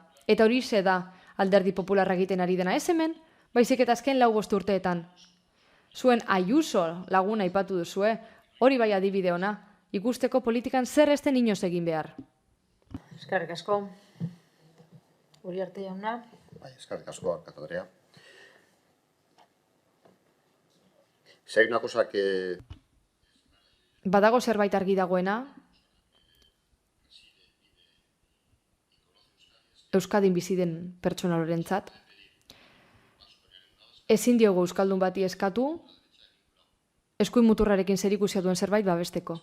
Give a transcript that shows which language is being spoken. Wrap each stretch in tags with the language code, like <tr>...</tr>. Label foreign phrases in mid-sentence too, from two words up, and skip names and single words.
<eu>Eta hori ze da alderdi popularra egiten ari dena. Ez hemen, baizik eta azken 5 urteetan. Zuen Ayuso laguna aipatu duzue, hori bai adibide ona, ikusteko politikan zer ez den inoz egin behar. Eskerrik asko. Uriarte jauna. Bai, eskerrik asko, Alkate Andrea.</eu> <es>Si hay una cosa que...</es> <eu>Badago zerbait argi dagoena, Euskadin bizi den pertsona lorentzat. Ezin diogu euskaldun bati eskatu, eskuin muturrarekin zerikusia duen zerbait babesteko.</eu>